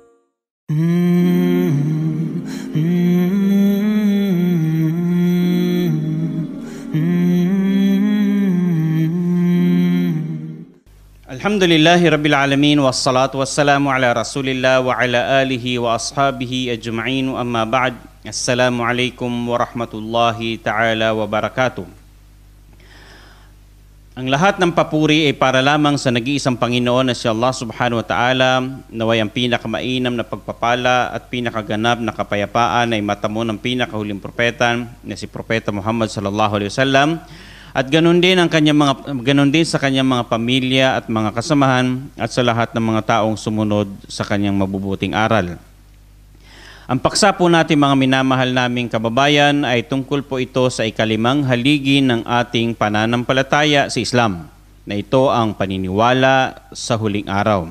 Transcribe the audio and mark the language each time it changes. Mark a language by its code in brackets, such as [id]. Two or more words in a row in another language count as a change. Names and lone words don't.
[ar] الحمد لله رب العالمين والصلاة والسلام على رسول الله وعلى آله وأصحابه أجمعين أما بعد. السلام عليكم ورحمة الله تعالى وبركاته. [tl] Ang lahat ng papuri ay para lamang sa nag-iisang Panginoon na si Allah [ar] سبحانه وتعالى, [tl] naway ang pinakamainam na pagpapala at pinakaganap na kapayapaan ay matamo ng pinakahuling propeta na si Propeta Muhammad [ar] صلى الله عليه وسلم. [tl] At ganun din sa kanyang mga pamilya at mga kasamahan at sa lahat ng mga taong sumunod sa kanyang mabubuting aral. Ang paksa po natin mga minamahal naming kababayan ay tungkol po ito sa ikalimang haligi ng ating pananampalataya sa Islam, na ito ang paniniwala sa huling araw.